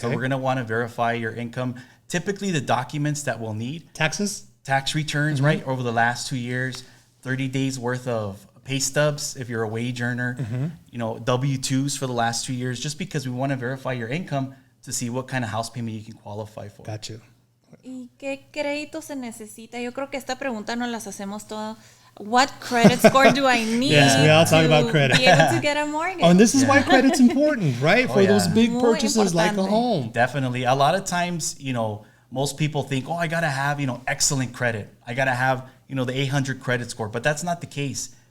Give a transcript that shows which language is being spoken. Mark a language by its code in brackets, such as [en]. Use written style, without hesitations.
[en] So we're going to want to verify your income. Typically, the documents that we'll need: tax returns, right, over the last 2 years, 30 days worth of pay stubs if you're a wage earner, W-2s for the last 2 years, just because we want to verify your income to see what kind of house payment you can qualify for. Got you. [es] ¿Y qué crédito se necesita? Yo creo que esta pregunta nos las hacemos todas. [en] What credit score do I need Yes, we all talk about credit. to be able to get a mortgage? Oh, and this is why credit's important, right? For those big [es] Muy [en] purchases like a [es] importante. [en] home. Definitely. A lot of times, most people think, I got to have, excellent credit. I got to have, the 800 credit score. But that's not the case.